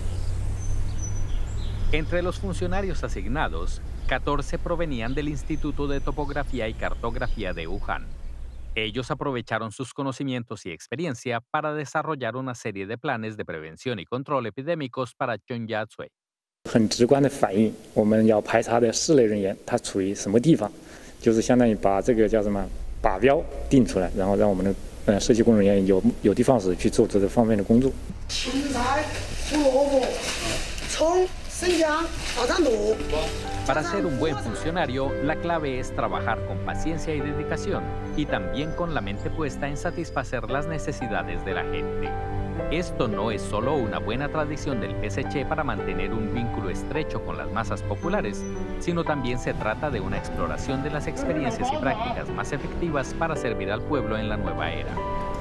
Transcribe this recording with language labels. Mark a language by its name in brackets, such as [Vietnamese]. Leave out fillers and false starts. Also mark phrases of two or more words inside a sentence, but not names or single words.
[Spanish] Entre los funcionarios asignados, 14 provenían del Instituto de Topografía y Cartografía de Wuhan. Ellos aprovecharon sus conocimientos y experiencia para desarrollar una serie de planes de prevención y control epidémicos para Chongyatsui. [Chinese] 很直观的反映我们要排查的室内人员他处于什么地方，就是相当于把这个叫什么靶标定出来，然后让我们的社区工作人员有的放矢去做这方面的工作。芹菜、胡萝卜、葱、生姜、爆炒肚。 [Spanish] Para ser un buen funcionario, la clave es trabajar con paciencia y dedicación y también con la mente puesta en satisfacer las necesidades de la gente. Esto no es solo una buena tradición del PSC para mantener un vínculo estrecho con las masas populares, sino también se trata de una exploración de las experiencias y prácticas más efectivas para servir al pueblo en la nueva era.